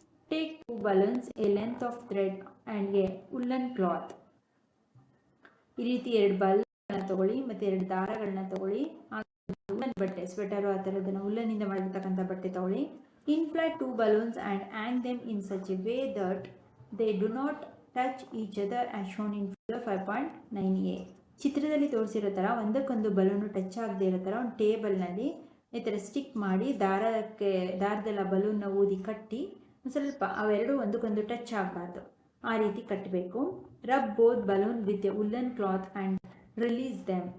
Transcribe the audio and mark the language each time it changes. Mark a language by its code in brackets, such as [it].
[en] Take 2 balloons, a length of thread and a woolen cloth. [kn] ಈ ರೀತಿ 2 ಬಲ್ಗಳನ್ನ ತಗೊಳ್ಳಿ ಮತ್ತು 2 ದಾರಗಳನ್ನ ತಗೊಳ್ಳಿ. ಉಲ್ಲನ್ ಬಟ್ಟೆ, ಸ್ವೆಟರು ಆ ಥರದನ್ನು ಉಲ್ಲನಿಂದ ಮಾಡಿರ್ತಕ್ಕಂಥ ಬಟ್ಟೆ ತಗೊಳ್ಳಿ. [en] Inflate 2 balloons and hang them in such a way that they do not touch each other as shown in figure 5.9a. [kn] ಚಿತ್ರದಲ್ಲಿ ತೋರಿಸಿರೋ ಥರ ಒಂದಕ್ಕೊಂದು ಬಲೂನು ಟಚ್ ಆಗದೆ ಇರೋ ಥರ ಒಂದು ಟೇಬಲ್ನಲ್ಲಿ ಈ ಥರ ಸ್ಟಿಕ್ ಮಾಡಿ ದಾರದೆಲ್ಲ ಬಲೂನ್ನ ಊದಿ ಕಟ್ಟಿ ಸ್ವಲ್ಪ ಅವೆರಡು ಒಂದಕ್ಕೊಂದು ಟಚ್ ಆಗಬಾರ್ದು, ಆ ರೀತಿ ಕಟ್ಟಬೇಕು. [en] Rub both balloon with a woollen cloth and release them.